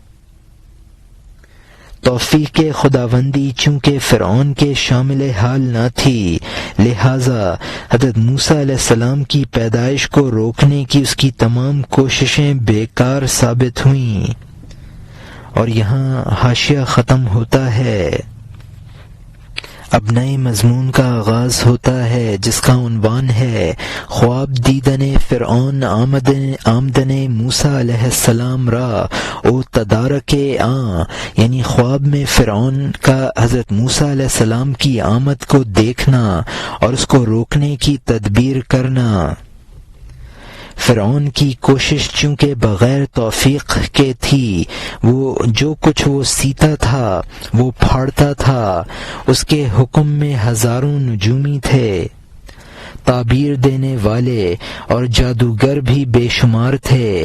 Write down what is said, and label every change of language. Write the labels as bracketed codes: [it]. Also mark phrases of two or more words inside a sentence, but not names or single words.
[ur] توفیق خداوندی چونکہ فرعون کے شامل حال نہ تھی، لہذا حضرت موسیٰ علیہ السلام کی پیدائش کو روکنے کی اس کی تمام کوششیں بیکار ثابت ہوئیں۔ اور یہاں حاشیہ ختم ہوتا ہے، اب نئے مضمون کا آغاز ہوتا ہے جس کا عنوان ہے [fa] خواب دیدن فرعون آمدن موسیٰ علیہ السلام را او تدارک [ur] یعنی خواب میں فرعون کا حضرت موسیٰ علیہ السلام کی آمد کو دیکھنا اور اس کو روکنے کی تدبیر کرنا۔ فرعون کی کوشش چونکہ بغیر توفیق کے تھی، وہ جو کچھ وہ سیتا تھا وہ پھاڑتا تھا، اس کے حکم میں ہزاروں نجومی تھے، تعبیر دینے والے اور جادوگر بھی بے شمار تھے۔